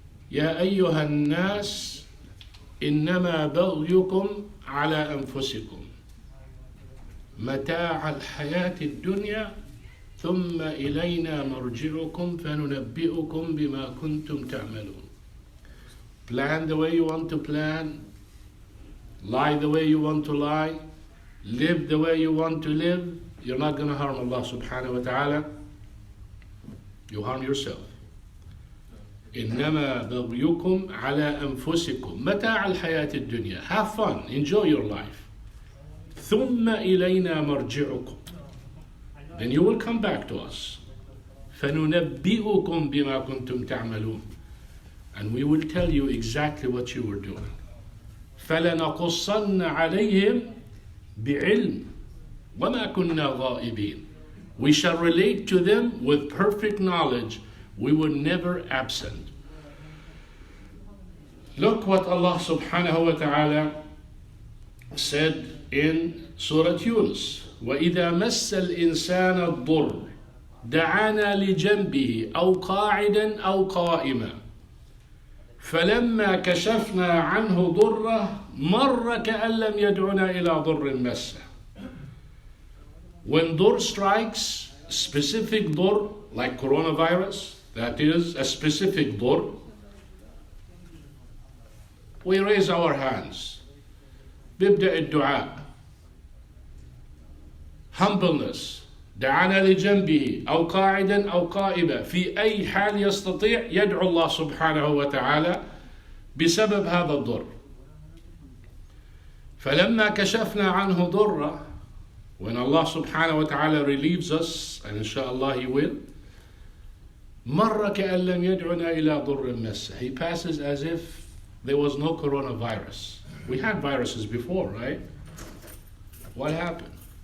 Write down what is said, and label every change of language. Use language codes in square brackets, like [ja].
[ar] يا أيها الناس إنما بغيكم على أنفسكم متاع الحياة الدنيا ثم إلينا مرجعكم فننبئكم بما كنتم تعملون. [en] Plan the way you want to plan, lie the way you want to lie, live the way you want to live. You're not going to harm Allah subhanahu wa ta'ala. You harm yourself. [ar] إنما بغيكم على أنفسكم متاع الحياة الدنيا. [en] Have fun, enjoy your life. [ar] ثم إلينا مرجعكم. [en] Then you will come back to us. [ar] فننبئكم بما كنتم تعملون. [en] And we will tell you exactly what you were doing. [ar] فلنقصن عليهم بعلم وما كنا غائبين. [en] We shall relate to them with perfect knowledge. We were never absent. Look what Allah subhanahu wa ta'ala said in Surah Yunus. [ar] وَإِذَا مَسَّ الْإِنسَانَ الضُّرُّ دَعَانَا لِجَنْبِهِ أَوْ قَاعِدًا أَوْ قَائِمًا فَلَمَّا كَشَفْنَا عَنْهُ ضُرَّهُ مَرَّ كَأَن لَّمْ يَدْعُنَا إِلَى ضُرٍّ مَسَّهُ. [en] When dur strikes, specific dur, like coronavirus, that is a specific dur, we raise our hands. [ar] بيبدأ الدعاء. [en] Humbleness. [ar] دعانا لجنبه أو قاعدا أو قائما في أي حال يستطيع يدعو الله سبحانه وتعالى بسبب هذا الضر. فلما كشفنا عنه ضره, [en] when Allah subhanahu wa ta'ala relieves us, and inshallah He will, [ar] مر كأن لم يدعنا إلى ضر مسه. [en] He passes as if there was no coronavirus. We had viruses before, right? What happened?